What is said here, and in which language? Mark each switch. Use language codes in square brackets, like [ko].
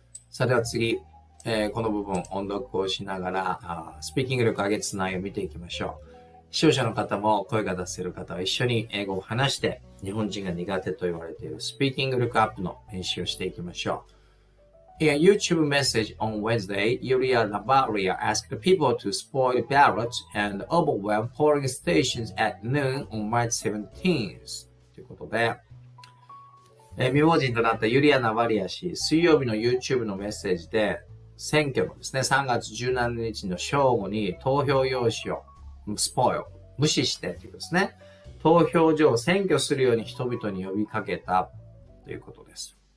[ja] さあでは次、この部分、音読をしながら、スピーキング力を上げつつ内容を見ていきましょう。視聴者の方も声が出せる方は一緒に英語を話して、日本人が苦手と言われているスピーキング力アップの練習をしていきましょう。 [en] In a YouTube message on Wednesday, Yulia Navalny asked people to spoil ballots and overwhelm polling stations at noon on March 17th. [ja] ということで、未亡人となったユリア・ナバリア氏、水曜日の YouTube のメッセージで、選挙のですね、3月17日の正午に投票用紙をスポイル、無視してということですね。投票所を占拠するように人々に呼びかけたということです。